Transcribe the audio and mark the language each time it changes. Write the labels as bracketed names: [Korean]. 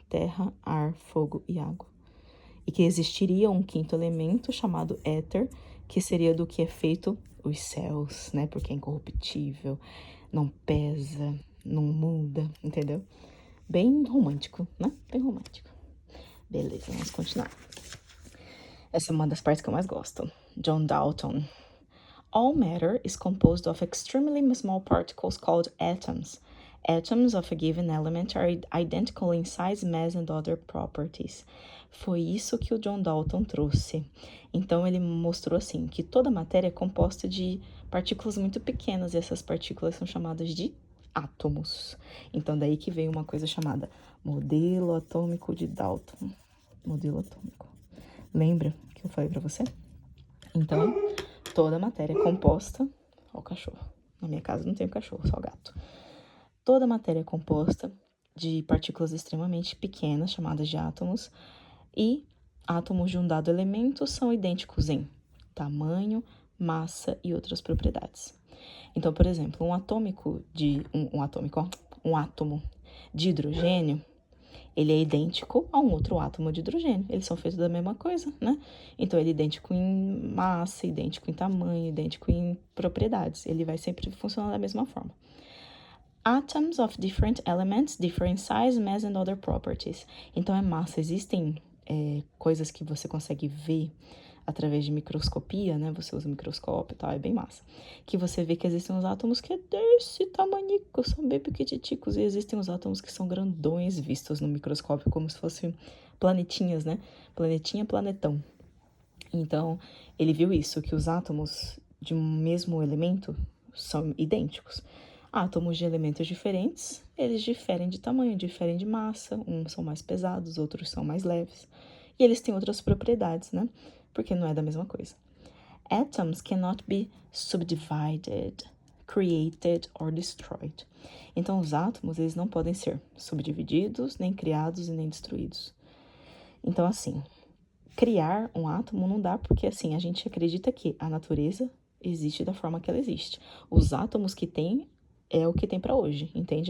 [Portuguese] Terra, ar, fogo e água. E que existiria um quinto elemento chamado éter, que seria do que é feito os céus, né? Porque é incorruptível, não pesa, não muda, entendeu? Bem romântico, né? Bem romântico. Beleza, vamos continuar. Essa é uma das partes que eu mais gosto. John Dalton. [English] All matter is composed of extremely small particles called atoms. Atoms of a given element are identical in size, mass and other properties. [Portuguese] Foi isso que o John Dalton trouxe. Então ele mostrou assim que toda matéria é composta de partículas muito pequenas e essas partículas são chamadas de átomos. Então daí que veio uma coisa chamada modelo atômico de Dalton. Modelo atômico. Lembra que eu falei para você? Então, toda matéria é composta... Ó o cachorro, Na minha casa não tem cachorro, só gato. Toda matéria é composta de partículas extremamente pequenas, chamadas de átomos, e átomos de um dado elemento são idênticos em tamanho, massa e outras propriedades. Então, por exemplo, um átomo de hidrogênio, ele é idêntico a um outro átomo de hidrogênio. Eles são feitos da mesma coisa, né? Então, ele é idêntico em massa, idêntico em tamanho, idêntico em propriedades. Ele vai sempre funcionar da mesma forma. [English] Atoms of different elements, different size, mass and other properties. [Portuguese] Então, é massa. Existem coisas que você consegue ver através de microscopia, né? Você usa microscópio e tal, é bem massa. Que você vê que existem uns átomos que é desse tamanico, são bem pequititicos, e existem os átomos que são grandões vistos no microscópio, como se fossem planetinhas, né? Planetinha, planetão. Então, ele viu isso, que os átomos de um mesmo elemento são idênticos. Átomos de elementos diferentes, eles diferem de tamanho, diferem de massa, uns são mais pesados, outros são mais leves. E eles têm outras propriedades, né? Porque não é da mesma coisa. [English] Atoms cannot be subdivided, created or destroyed. [Portuguese] Então, os átomos, eles não podem ser subdivididos, nem criados e nem destruídos. Então, assim, criar um átomo não dá porque, assim, a gente acredita que a natureza existe da forma que ela existe. Os átomos que tem é o que tem para hoje, entende?